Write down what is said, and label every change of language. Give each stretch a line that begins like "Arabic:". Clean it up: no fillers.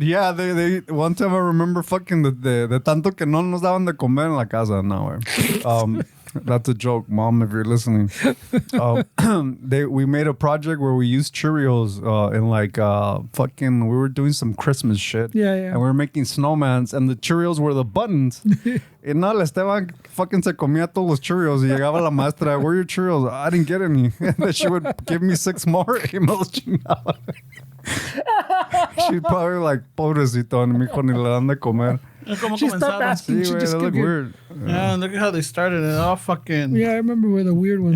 English: Yeah, they one time I remember fucking
Spanish: de tanto que no nos daban de comer en la casa, no, güey.
English: That's a joke, Mom, if you're listening. We made a project where we used Cheerios in like fucking, we were doing some Christmas shit. Yeah. And we were making snowmans, and the Cheerios were the buttons.
Spanish: Y no, el Esteban fucking se comía todos los Cheerios. Y llegaba la maestra,
English: where are your Cheerios? I didn't get any. And then she would give me 6 more.
Spanish: Y me los chingaba.
English: She'd probably like,
Spanish: pobrecito, mijo, ni le dan de comer.
English: She stopped asking.
Spanish: Sí,
English: She
Spanish: güey,
English: just that looked kept weird. Yeah, and look at how they started it. All fucking. Yeah, I remember where the weird ones.